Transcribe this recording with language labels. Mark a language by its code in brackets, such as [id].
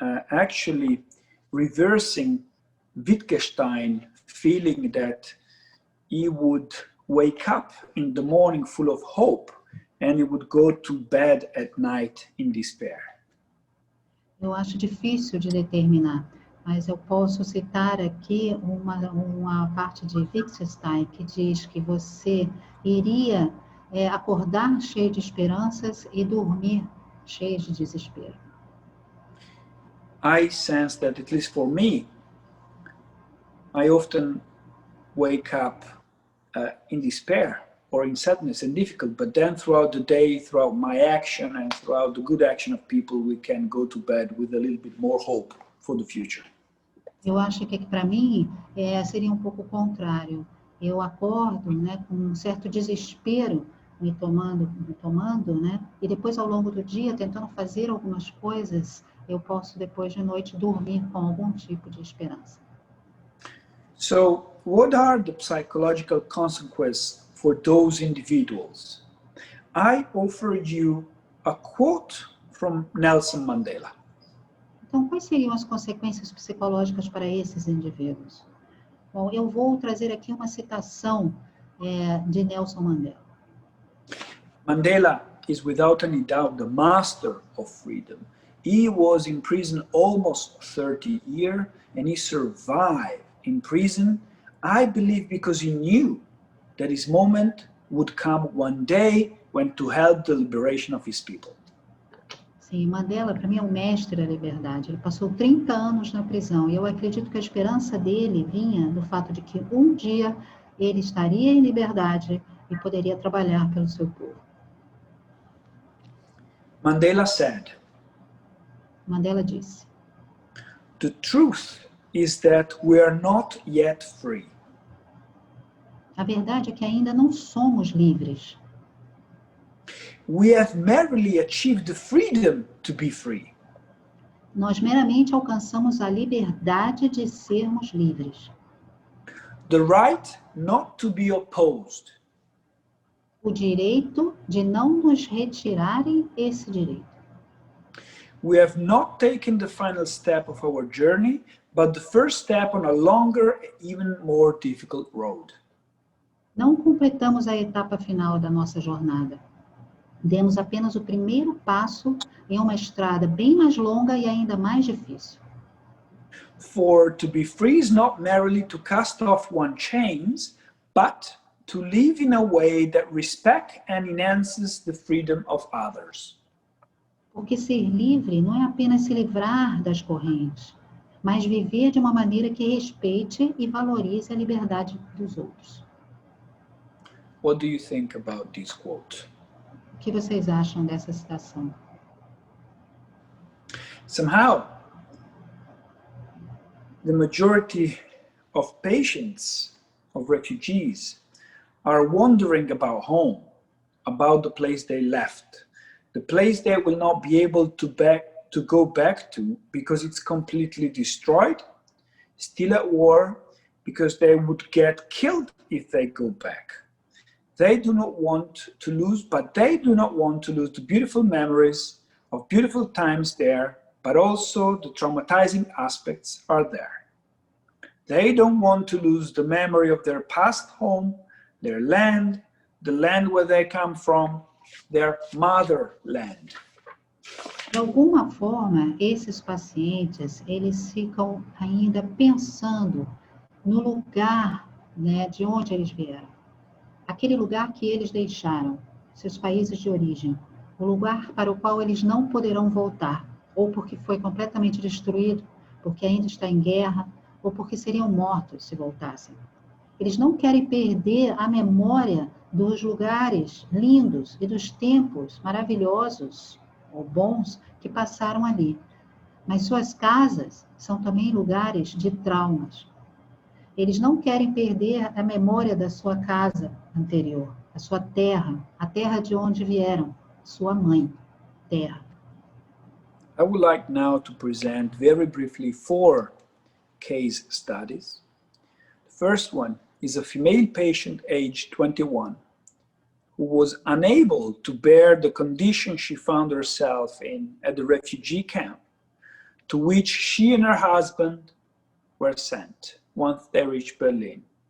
[en] Actually reversing Wittgenstein feeling that he would wake up in the morning full of hope and he would go to bed at night in despair. [pt] Eu acho difícil de determinar, mas eu posso citar aqui uma parte de Wittgenstein que diz que você iria acordar cheio de esperanças e dormir cheio de desespero. [en] I sense that, at least for me, I often wake up in despair or in sadness and difficult, but then throughout the day, throughout my action and throughout the good action of people, we can go to bed with a little bit more hope for the future. [pt] Eu acho que para mim seria um pouco o contrário. Eu acordo, né, com um certo desespero, me tomando, né, e depois ao longo do dia, tentando fazer algumas coisas, eu posso depois de noite dormir com algum tipo de esperança. [en] So, what are the psychological consequences for those individuals? I offered you a quote from Nelson Mandela. [pt] Então, quais seriam as consequências psicológicas para esses indivíduos? Bom, eu vou trazer aqui uma citação de Nelson Mandela. [en] Mandela is without any doubt the master of freedom. He was in prison almost 30 years and he survived in prison, I believe, because he knew that his moment would come one day when to help the liberation of his people. [pt] Sim, Mandela, para mim, é o mestre da liberdade. Ele passou 30 anos na prisão e eu acredito que a esperança dele vinha do fato de que um dia ele estaria em liberdade e poderia trabalhar pelo seu povo. [en] Mandela said, [pt] Mandela disse, [en] "The truth is that we are not yet free. [pt] a verdade é que ainda não somos livres. [en] We have merely achieved the freedom to be free. [pt] Nós meramente alcançamos a liberdade de sermos livres. [en] The right not to be opposed. [pt] O direito de não nos retirarem esse direito. [en] We have not taken the final step of our journey, but the first step on a longer, even more difficult road. [pt] Não completamos a etapa final da nossa jornada. Demos apenas o primeiro passo em uma estrada bem mais longa e ainda mais difícil. [en] For to be free is not merely to cast off one's chains, but to live in a way that respects and enhances the freedom of others. [pt] Porque ser livre não é apenas se livrar das correntes, mas viver de uma maneira que respeite e valorize a liberdade dos outros. [en] What do you think about this quote? [pt] O que vocês acham dessa citação? [en] Somehow, the majority of patients, of refugees, are wondering about home, about the place they left, the place they will not be able to go back to because it's completely destroyed, still at war, because they would get killed if they go back. They do not want to lose, but they do not want to lose the beautiful memories of beautiful times there, but also the traumatizing aspects are there. They don't want to lose the memory of their past home, their land, the land where they come from, their motherland. [pt] De alguma forma, esses pacientes, eles ficam ainda pensando no lugar, né, de onde eles vieram. Aquele lugar que eles deixaram, seus países de origem, o lugar para o qual eles não poderão voltar, ou porque foi completamente destruído, porque ainda está em guerra, ou porque seriam mortos se voltassem. Eles não querem perder a memória dos lugares lindos e dos tempos maravilhosos ou bons que passaram ali. Mas suas casas são também lugares de traumas. Eles não querem perder a memória da sua casa anterior, a sua terra, a terra de onde vieram, sua mãe, terra. [en] I would like now to present very briefly 4 case studies. The first one is a female patient aged 21 who was unable to bear the condition she found herself in at the refugee camp, to which she and her husband were sent once they reached Berlin.